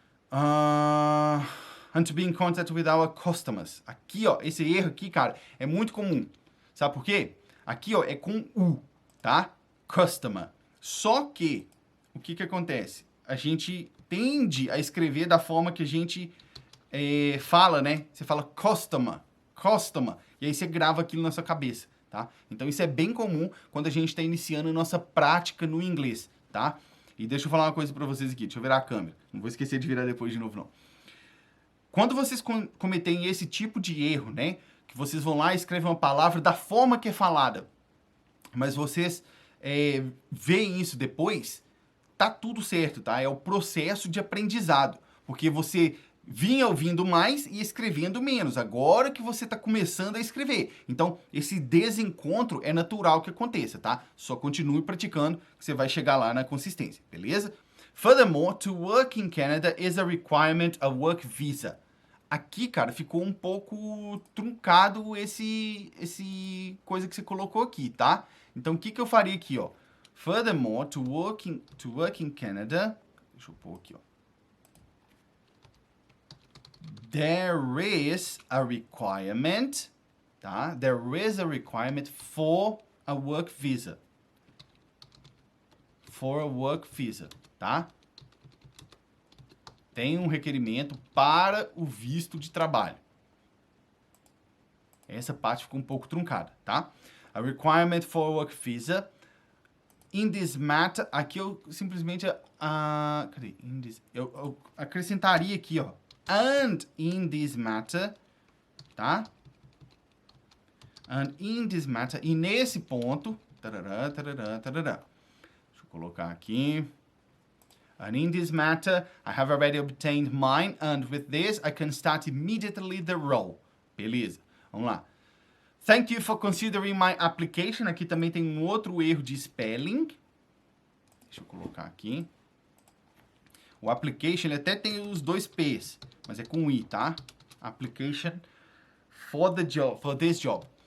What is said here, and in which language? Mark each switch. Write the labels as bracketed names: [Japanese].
[English] And to be in contact with our customers. [Portuguese] Aqui, ó, esse erro aqui, cara, é muito comum. Sabe por quê? Aqui, ó, é com U, tá? Customer. Só que, o que acontece? A gente tende a escrever da forma que a gente fala, né? Você fala customer, customer. E aí você grava aquilo na sua cabeça, tá? Então, isso é bem comum quando a gente está iniciando a nossa prática no inglês, tá? E deixa eu falar uma coisa para vocês aqui. Deixa eu virar a câmera. Não vou esquecer de virar depois de novo, não. Quando vocês cometerem esse tipo de erro, né? Que vocês vão lá e escrevem uma palavra da forma que é falada, mas vocês veem isso depois, tá tudo certo, tá? É o processo de aprendizado. Porque você vinha ouvindo mais e escrevendo menos. Agora que você está começando a escrever. Então, esse desencontro é natural que aconteça, tá? Só continue praticando que você vai chegar lá na consistência, beleza? [English] Furthermore, to work in Canada is a requirement of work visa. [Portuguese] Aqui, cara, ficou um pouco truncado esse coisa que você colocou aqui, tá? Então, o que eu faria aqui, ó? [English] Furthermore, to work in Canada... [Portuguese] Deixa eu pôr aqui, ó. [English] There is a requirement, tá? There is a requirement for a work visa. For a work visa, tá? [Portuguese] Tem um requerimento para o visto de trabalho. Essa parte ficou um pouco truncada, tá? [English] A requirement for a work visa. In this matter, [Portuguese] aqui eu simplesmente... cadê? Eu acrescentaria aqui, ó. [English] And in this matter, tá? And in this matter, [Portuguese] e nesse ponto... Tarará, tarará, tarará. Deixa eu colocar aqui... [English] And in this matter, I have already obtained mine, and with this, I can start immediately the role. [Portuguese] Beleza, vamos lá. [English] Thank you for considering my application. [Portuguese] Aqui também tem um outro erro de spelling. Deixa eu colocar aqui. O application, ele até tem os 2 P's, mas é com I, tá? [English] Application for the job, for this job.